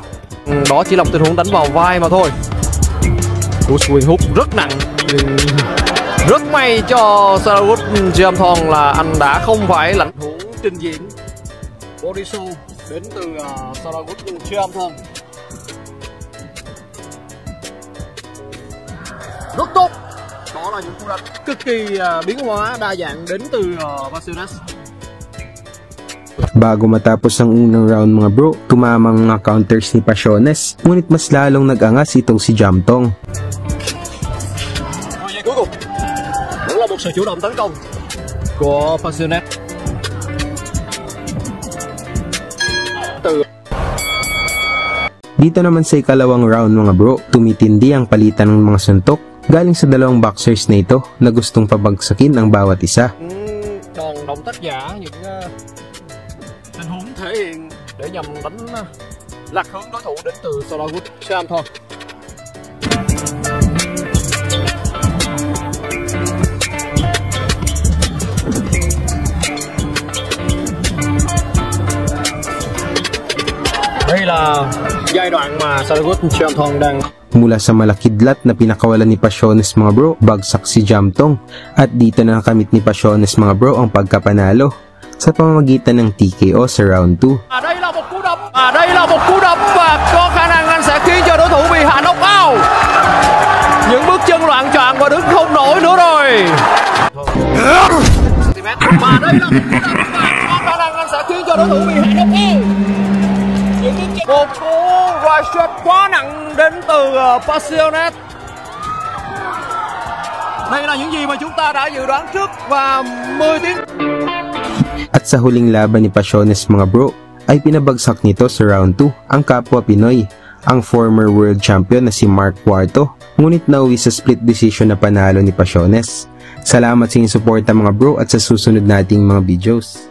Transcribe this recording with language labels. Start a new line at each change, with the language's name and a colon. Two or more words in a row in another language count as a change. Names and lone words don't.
Vietnamese: Đó chỉ là một tình huống đánh vào vai mà thôi. Cú
English: swing hook
Vietnamese: rất nặng, nhưng rất may cho Sarawut Jamtong là anh đã không phải lãnh thủ trình diễn
English: body show
Vietnamese: đến từ Sarawut Jamtong. Rất tốt. Đó là những cú đánh cực kỳ biến hóa đa dạng đến từ Pasiones.
Filipino: Bago matapos ang unang round mga bro, tumamang mga counters ni Pasiones, ngunit mas lalong nag-angas itong si Jamtong.
Vietnamese: Giây cuối cùng vẫn là một sự chủ động tấn công của Pasiones.
Filipino: Dito naman sa ikalawang round mga bro, tumitindi ang palitan ng mga suntok galing sa dalawang boxers na ito na gustong pabagsakin ang bawat isa.
Vietnamese: Còn động tác giả những tình huống thể hiện để nhằm đánh lạc hướng đối thủ đến từ Sarawut Jamtong. Đây là giai đoạn mà Sarawut Jamtong đang
Filipino: mula sa malakidlat na pinakawalan ni Pasiones mga bro, bagsak si Jamtong at dito na nakamit ni Pasiones mga bro ang pagkapanalo sa pamamagitan ng TKO sa round 2.
Vietnamese: Đây là một cú đấm, đây là một cú đấm và có khả năng anh sẽ khiến cho đối thủ bị hạ knockout. Những bước chân loạn choạng và đứng không nổi nữa rồi. Và đây là một cú đấm và có khả năng anh sẽ khiến cho đối thủ bị hạ knockout. Một cú
English: right shot
Vietnamese: quá nặng đến từ Pasiones. Đây là những gì mà chúng ta đã dự đoán trước và 10 tiếng.
Filipino: At sa huling laban ni Pasiones mga bro, ay pinabagsak nito sa round 2 ang kapwa Pinoy ang former world champion na si Mark Cuarto, ngunit nauwi sa split decision na panalo ni Pasiones. Salamat sa inyong suporta mga bro at sa susunod nating mga videos.